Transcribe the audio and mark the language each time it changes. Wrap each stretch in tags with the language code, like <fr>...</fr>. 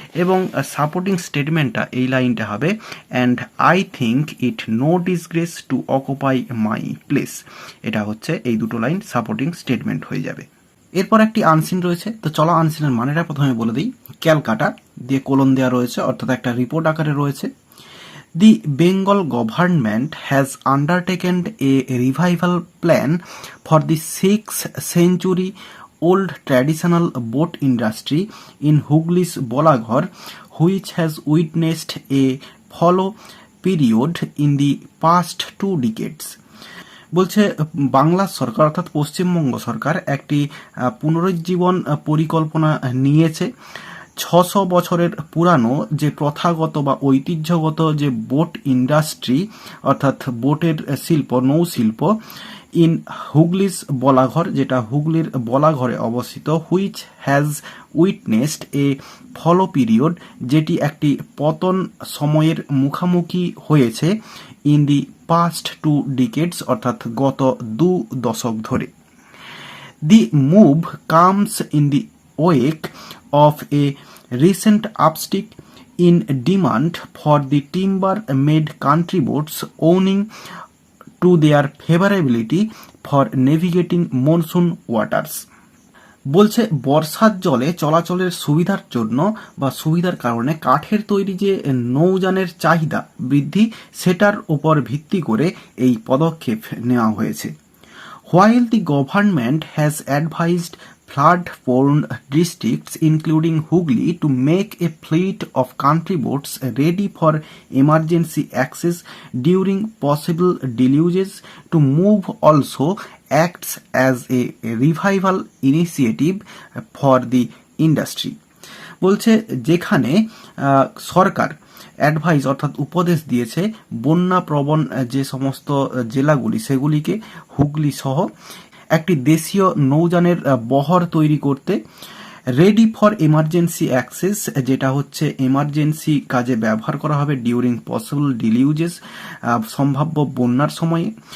<bn>এবং সাপোর্টিং স্টেটমেন্টটা এই লাইনটা হবে</bn> <en>and I think it no disgrace to occupy my place,</en> <bn>এটা হচ্ছে এই দুটো লাইন সাপোর্টিং স্টেটমেন্ট হয়ে যাবে। এরপর একটি আনসিন রয়েছে, তো চলো আনসিনের মানেটা প্রথমে বলে দিই। ক্যালকাটা দিয়ে কোলন দেওয়া রয়েছে, অর্থাৎ একটা রিপোর্ট আকারে রয়েছে।</bn> <en>The Bengal government has undertaken a revival plan for the 6th century old traditional boat industry in Hugli's Bolaghar, which has witnessed a fallow period in the past 2 decades.</en> <bn>বলছে বাংলা সরকার অর্থাৎ পশ্চিমবঙ্গ সরকার একটি পুনরুজ্জীবন পরিকল্পনা নিয়েছে। 600 বছরের পুরানো যে প্রথাগত বা ঐতিহ্যগত যে বোট ইন্ডাস্ট্রি অর্থাৎ বোটের শিল্প, নৌশিল্প ইন হুগলিস বলাঘর, যেটা হুগলির বলাঘরে অবস্থিত,</bn> <en>which has witnessed a fallow period,</en> <bn>যেটি একটি পতন সময়ের মুখামুখি হয়েছে</bn> <en>in the past 2 decades</en> <bn>অর্থাৎ গত 2 দশক ধরে।</bn> <en>The move comes in the wake of a recent uptick in demand for the timber-made country boats owing to their favorability for navigating monsoon waters.</en> <bn>বলছে বর্ষার জলে চলাচলের সুবিধার জন্য বা সুবিধার কারণে কাঠের তৈরি যে নৌযানের চাহিদা বৃদ্ধি, সেটার উপর ভিত্তি করে এই পদক্ষেপ নেওয়া হয়েছে।</bn> <en>While the government has advised flood-prone districts including Hooghly to make a fleet of country boats ready for emergency access during possible deluges, to move also acts as a revival initiative for the industry.</en> <bn>বলছে যেখানে সরকার advice অর্থাৎ উপদেশ দিয়েছে বন্যা প্রবণ যে সমস্ত জেলাগুলি সেগুলিকে হুগলি সহ একটি দেশীয় নৌযানের বহর তৈরি করতে,</bn> <en>ready for emergency access,</en> <bn>যেটা হচ্ছে এমার্জেন্সি কাজে ব্যবহার করা হবে</bn> <en>during possible deluges,</en> <bn>সম্ভাব্য বন্যার সময়ে।</bn>